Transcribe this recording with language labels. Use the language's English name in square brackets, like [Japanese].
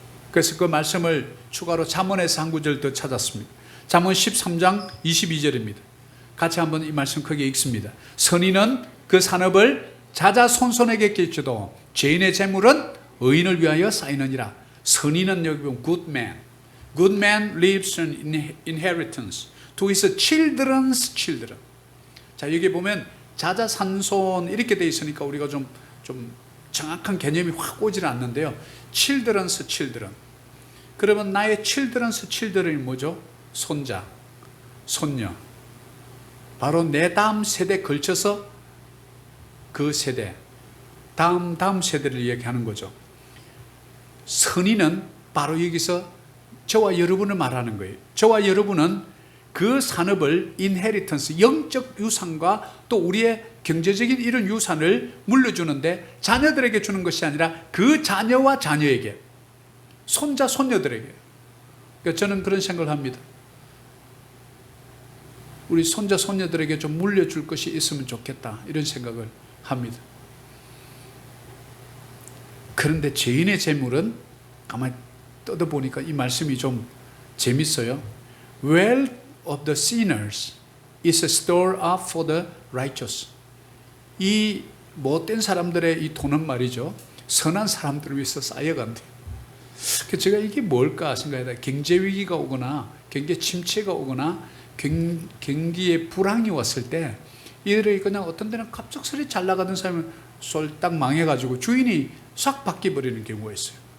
[Korean] 그래서 그 말씀을 추가로 잠언에서 한 구절 더 찾았습니다. 잠언 13장 22절입니다. 같이 한번 이 말씀 크게 읽습니다. 선인은 그 산업을 자자손손에게 끼쳐도 죄인의 재물은 의인을 위하여 쌓이느니라. 선인은 여기 보면 good man. [English] Good man leaves an inheritance to his children's children. [Korean] 자, 여기 보면 자자산손 이렇게 돼 있으니까 우리가 좀 정확한 개념이 확 오질 않는데요. [English] children's children. [Korean] 그러면 나의 children's children이 뭐죠? 손자, 손녀. 바로 내 다음 세대에 걸쳐서 그 세대, 다음 세대를 이야기하는 거죠. 선인은 바로 여기서 저와 여러분을 말하는 거예요. 저와 여러분은 그 산업을 인헤리턴스, 영적 유산과 또 우리의 경제적인 이런 유산을 물려주는데 자녀들에게 주는 것이 아니라 그 자녀와 자녀에게, 손자, 손녀들에게. 그러니까 저는 그런 생각을 합니다. 우리 손자, 손녀들에게 좀 물려줄 것이 있으면 좋겠다, 이런 생각을 합니다. 그런데 죄인의 재물은 가만히 뜯어보니까 이 말씀이 좀 재밌어요. [English] Wealth of the sinners is a store up for the righteous. [Korean] 이 못된 사람들의 이 돈은 말이죠, 선한 사람들을 위해서 쌓여간대요. 제가 이게 뭘까 생각하다 경제 위기가 오거나 경제 침체가 오거나 경기에 불황이 왔을 때 이들이 그냥 어떤 데는 갑작스레 잘 나가던 사람은 쏠딱 망해가지고 주인이 싹 바뀌어버리는 경우가 있어요.